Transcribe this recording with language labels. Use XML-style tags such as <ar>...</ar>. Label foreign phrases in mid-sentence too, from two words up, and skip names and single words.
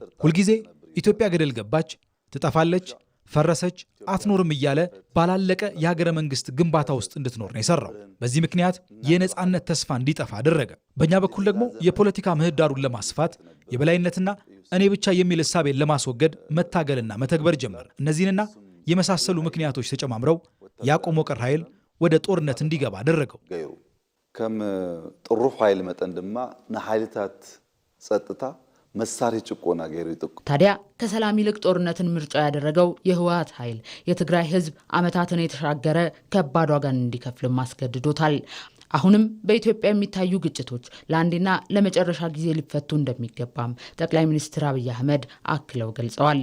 <am>ሁልጊዜ ኢትዮጵያ ገደል ገባች፣ ትጠፋለች፣ ፈረሰች፣ አትኖርም እያለ ባላለቀ የሀገረ መንግስት ግንባታ ውስጥ እንድትኖር ነው የሰራው። በዚህ ምክንያት የነጻነት ተስፋ እንዲጠፋ አደረገ። በእኛ በኩል ደግሞ የፖለቲካ ምህዳሩን ለማስፋት የበላይነትና እኔ ብቻ የሚል እሳቤን ለማስወገድ መታገልና መተግበር ጀመር። እነዚህንና የመሳሰሉ ምክንያቶች ተጨማምረው ያቆሞ ቀር ኃይል ወደ ጦርነት እንዲገባ አደረገው።</am> <ti>ከም ጥሩፍ ኃይል መጠን ድማ ንኃይልታት ጸጥታ መሳሪ ጭቆና ገይሩ ይጥቁ።</ti> <am>ታዲያ ከሰላም ይልቅ ጦርነትን ምርጫ ያደረገው የህወሓት ኃይል የትግራይ ህዝብ ዓመታትን የተሻገረ ከባድ ዋጋን እንዲከፍልም አስገድዶታል። አሁንም በኢትዮጵያ የሚታዩ ግጭቶች ለአንዴና ለመጨረሻ ጊዜ ሊፈቱ እንደሚገባም ጠቅላይ ሚኒስትር አብይ አህመድ አክለው ገልጸዋል።</am>